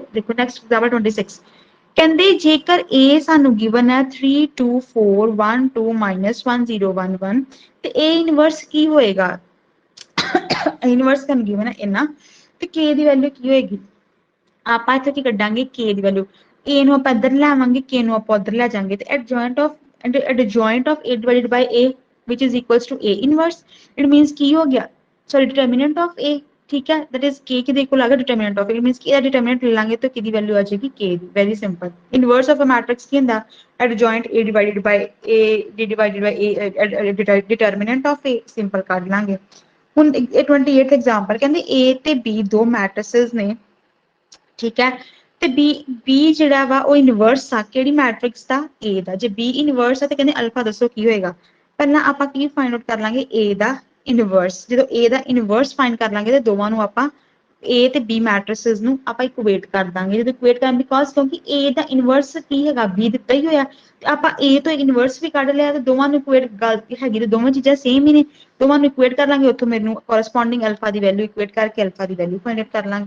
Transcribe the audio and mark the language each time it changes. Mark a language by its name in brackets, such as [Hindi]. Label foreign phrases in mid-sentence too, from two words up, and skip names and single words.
[Punjabi] ਦੇਖੋ [English] next example [Punjabi] 26, ਕਹਿੰਦੇ ਜੇਕਰ A ਸਾਨੂੰ ਗਿਵਨ ਹੈ 3 2 4 1 2 -1 0 1 1 ਤੇ A ਇਨਵਰਸ ਕੀ ਹੋਏਗਾ, ਇਨਵਰਸ ਸਾਨੂੰ ਗਿਵਨ ਹੈ ਇੰਨਾ ਤੇ K ਦੀ ਵੈਲਿਊ ਕੀ ਹੋਏਗੀ, ਆਪਾਂ ਇੱਥੇ ਕੀ ਕੱਢਾਂਗੇ K ਦੀ ਵੈਲਿਊ, A ਨੂੰ ਆਪਾਂ ਇੱਧਰ ਲੈ ਆਵਾਂਗੇ K ਨੂੰ ਆਪਾਂ ਉੱਧਰ ਲੈ ਜਾਵਾਂਗੇ ਤੇ [English] adjoint of A divided by A which is equals to A inverse, it means [Punjabi] ਕੀ ਹੋ ਗਿਆ [English] sorry determinant of A, [Punjabi] ਠੀਕ ਹੈ, [English] that is K [Punjabi] ਕਿਹਦੇ ਕੋਲ ਆ ਗਿਆ [English] determinant of A, it means [Punjabi] ਕਿ ਇਹਦਾ determinant ਲੈ ਲਾਂਗੇ ਤਾਂ ਕਿਹਦੀ ਵੈਲਿਊ ਆ ਜਾਏਗੀ K ਦੀ, [English] very simple। inverse of a matrix [Punjabi] ਕੀ ਹੁੰਦਾ, [English] adjoint A divided by A divided by A determinant of A, simple [Punjabi] ਕੱਢ ਲਾਂਗੇ। ਹੁਣ 28th ਐਗਜ਼ਾਮਪਲ ਕਹਿੰਦੇ A ਤੇ B ਦੋ ਮੈਟ੍ਰਿਸਸ ਨੇ, ਠੀਕ ਹੈ, ਤੇ B ਜਿਹੜਾ ਵਾ ਉਹ ਇਨਵਰਸ ਆ ਕਿਹੜੀ ਮੈਟ੍ਰਿਕਸ ਦਾ, A ਦਾ। ਜੇ B ਇਨਵਰਸ ਆ ਤੇ ਕਹਿੰਦੇ ਅਲਫਾ ਦੱਸੋ ਕੀ ਹੋਏਗਾ, ਪਹਿਲਾਂ ਆਪਾਂ ਕੀ [English] find out [Punjabi] ਕਰ ਲਾਂਗੇ A ਦਾ ਇਨਵਰਸ, ਜਦੋਂ A ਦਾ ਇਨਵਰਸ ਫਾਈਂਡ ਕਰ ਲਾਂਗੇ ਤੇ ਦੋਵਾਂ ਨੂੰ ਆਪਾਂ A ਤੇ B ਮੈਟ੍ਰਿਸਸ ਨੂੰ ਆਪਾਂ ਇਕੁਏਟ ਕਰ ਦਾਂਗੇ, ਜਦੋਂ ਇਕੁਏਟ ਕਰਨ ਬਿਕੋਜ਼ ਕਿਉਂਕਿ A ਦਾ ਇਨਵਰਸ ਕੀ ਹੈਗਾ B ਦਿੱਤਾ ਹੀ ਹੋਇਆ ਤੇ ਆਪਾਂ A ਤੋਂ ਇਨਵਰਸ ਵੀ ਕੱਢ ਲਿਆ ਤੇ ਦੋਵਾਂ ਨੂੰ ਇਕੁਏਟ ਗੱਲ ਹੈਗੀ ਤੇ ਦੋਵਾਂ ਚੀਜ਼ਾਂ ਸੇਮ ਹੀ ਨੇ, ਦੋਵਾਂ ਨੂੰ ਇਕੁਏਟ ਕਰ ਲਾਂਗੇ, ਉੱਥੋਂ ਮੈਨੂੰ ਕੋਰਸਪੋਂਡਿੰਗ ਅਲਫਾ ਦੀ ਵੈਲਿਊ ਇਕੁਏਟ ਕਰਕੇ ਅਲਫਾ ਦੀ ਵੈਲਿਊ [English] find out [Punjabi] ਕਰ ਲਾਂਗੇ।